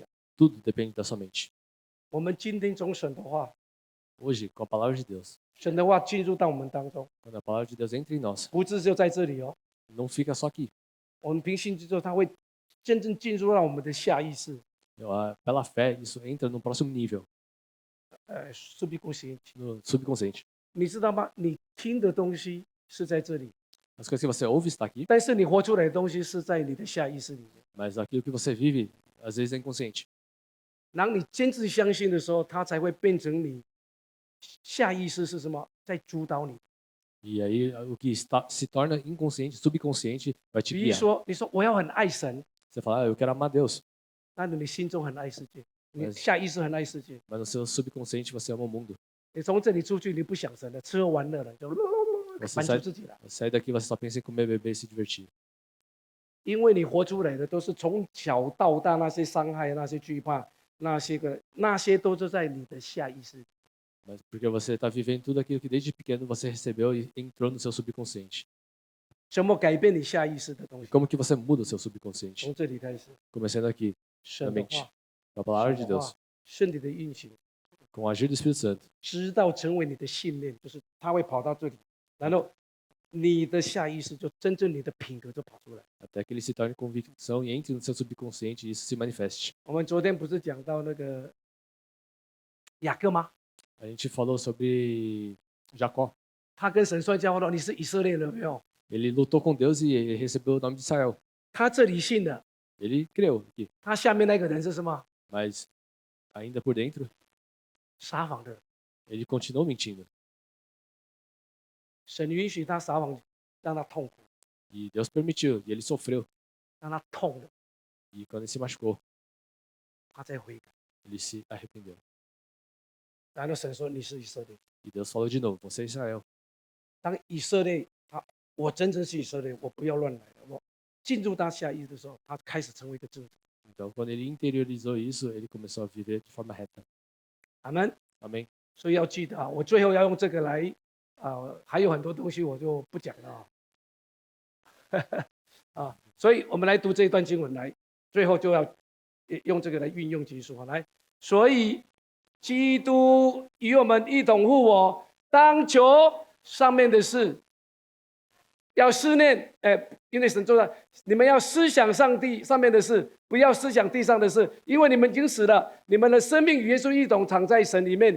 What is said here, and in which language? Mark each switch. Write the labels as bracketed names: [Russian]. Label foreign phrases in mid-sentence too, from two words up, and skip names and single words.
[Portuguese] Tudo depende da sua mente. [Chinese] 我们今天从神的话， [Portuguese] Hoje, com a palavra de Deus, [Chinese] 神的话进入到我们当中， [Portuguese] quando a palavra de Deus entra em nós, [Chinese] 不是就在这里哦。 [Portuguese] não fica só aqui. [Chinese] 我们凭信之后，它会真正进入到我们的下意识， [Portuguese] Pela fé, isso entra no próximo nível, subconsciente。 no subconsciente. [Chinese] 你知道吗？你听的东西是在这里， [Portuguese] As coisas que você ouve está aqui, [Chinese] 但是你活出来的东西是在你的下意识里面。 [Portuguese] mas aquilo que você vive, às vezes é inconsciente. [Chinese] 当你坚持相信的时候，它才会变成你下意识是什么，在主导你。 [Portuguese] E aí o que se torna inconsciente, subconsciente, vai te [Chinese] 比如 [Portuguese] guiar. [Chinese] 说，你说我要很爱神， [Portuguese] Você fala, eu quero amar Deus, [Chinese] 那你心中很爱世界，你 [Portuguese] Mas- [Chinese] 下意识很爱世界。 [Portuguese] mas no seu subconsciente você ama o mundo. [Chinese] 你从这里出去，你不想神了，吃喝玩乐了，就满足自己了。 [Portuguese] Sai daqui você só pensa em comer, beber e se divertir. [Chinese] 因为你活出来的都是从小到大那些伤害、那些惧怕、那些都是在你的下意识。 [Portuguese] Mas porque você está vivendo tudo aquilo que desde pequeno você recebeu e entrou no seu subconsciente. [Chinese] 怎么改变你下意识的东 [Portuguese] E [Chinese] 西？ [Portuguese] como que você muda o seu subconsciente? [Chinese] 从这里开始， [Portuguese] Começando aqui, [Chinese] 神 [Portuguese] na [Chinese] 的 [Portuguese] mente, [Chinese] 话、 [Portuguese] com a palavra [Chinese] 神 [Portuguese] de [Chinese] 的 [Portuguese] Deus, [Chinese] 话、身体的运行， [Portuguese] com o agir do Espírito Santo, [Chinese] 直到成为你的信念，就是它会跑到这里，然后你的下意识就真正你的品格就跑出来。 [Portuguese] até que ele se torne convicção e entre no seu subconsciente e isso se manifeste. [Chinese] 我们昨天不是讲到那个雅各吗？ [Portuguese] A gente falou sobre Jacó. [Chinese] 他跟神摔跤了，你是以色列人有没有？ [Portuguese] Ele lutou com Deus e ele recebeu o nome de Israel. [Chinese] 他这里信的， [Portuguese] Ele creu aqui, [Chinese] 他下面那个人是什么？ [Portuguese] mas ainda por dentro, [Chinese] 撒谎的人。 [Portuguese] ele continuou mentindo. [Chinese] 神允许他撒谎，让他痛苦， [Portuguese] E Deus permitiu, e ele sofreu. [Chinese] 让他痛了， [Portuguese] E quando ele se machucou, [Chinese] 他再悔改。 [Portuguese] ele se arrependeu. [Chinese] 然后神说你是以色列。 [Portuguese] E Deus falou de novo: você é Israel. [Chinese] 当以色列我真正是以色列，我不要乱来了。我进入他下意的时候，他开始成为一个正主。 [Portuguese] Então, quando ele interiorizou isso, ele começou a viver de forma reta. [Chinese] 阿门。 [Portuguese] Amém? [Chinese] 所以要记得啊，我最后要用这个来还有很多东西我就不讲了啊。所以我们来读这一段经文来，最后就要用这个来运用基础啊。来，所以基督与我们一同复活，当求上面的事，要思念，因为神说了，你们要思想上帝上面的事，不要思想地上的事，因为你们已经死了，你们的生命与耶稣一同藏在神里面。